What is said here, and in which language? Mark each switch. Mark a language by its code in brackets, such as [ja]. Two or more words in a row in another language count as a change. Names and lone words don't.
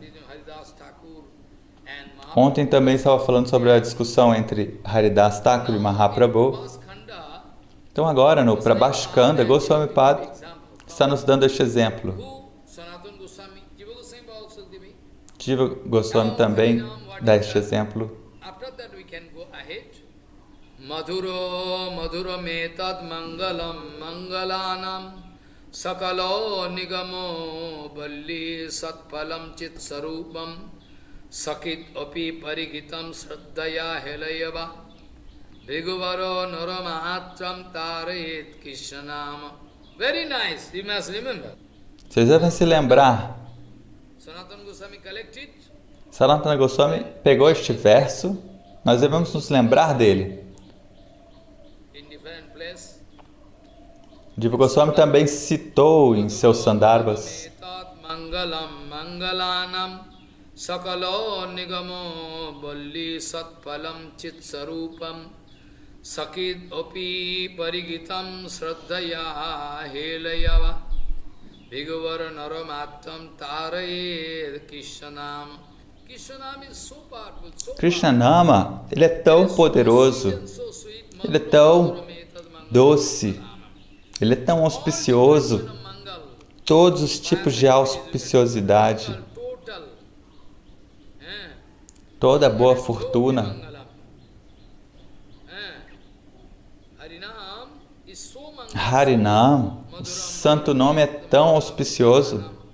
[pt] Ontem também estava falando sobre a discussão entre Haridas Thakur e Mahaprabhu. Então agora no Prabhashkanda, Goswami Pad está nos dando este exemplo. Jiva Goswami também dá este exemplo. [sa] Madhuro madhuro metad mangalam mangalanam sakalo nigamo balli satpalam chit sarupam sakit api parigitam sraddhaya helayava Bhiguvaro naramahatram tarayet kishanama. [en] Very nice, you must remember. [pt] Vocês devem se lembrar. Sanatana Goswami pegou este verso, nós devemos nos lembrar dele. Jiva Goswami também citou em seus Sandarbhas. [sa] Sakalo nigamo balli satpalam chit sarupam sakid opi parigitam sraddhaya helayava bhigavara naramatam taraye Krishnanama. [pt] Krishnanama, ele é tão poderoso, ele é tão doce, ele é tão auspicioso, todos os tipos de auspiciosidade, toda boa fortuna. Harinam, o santo nome é tão auspicioso.